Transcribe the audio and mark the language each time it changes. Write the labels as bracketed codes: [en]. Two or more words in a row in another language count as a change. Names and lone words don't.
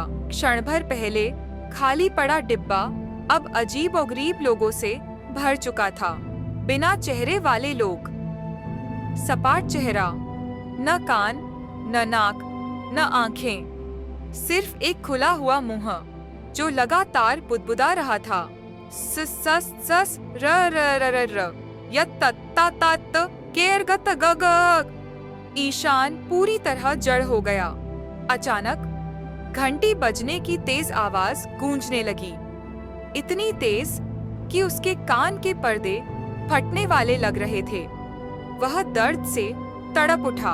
[hi] क्षण भर पहले खाली पड़ा डिब्बा अब अजीब और गरीब लोगों से भर चुका था। बिना चेहरे वाले लोग, सपाट चेहरा, न कान, न नाक, न आंखें, सिर्फ एक खुला हुआ मुंह जो लगातार बुदबुदा रहा था। सस सस सस र र र र र यत्तात केर गत गग। ईशान पूरी तरह जड़ हो गया। अचानक घंटी बजने की तेज आवाज गूंजने लगी, इतनी तेज कि उसके कान के पर्दे फटने वाले लग रहे थे। वह दर्द से तड़प उठा।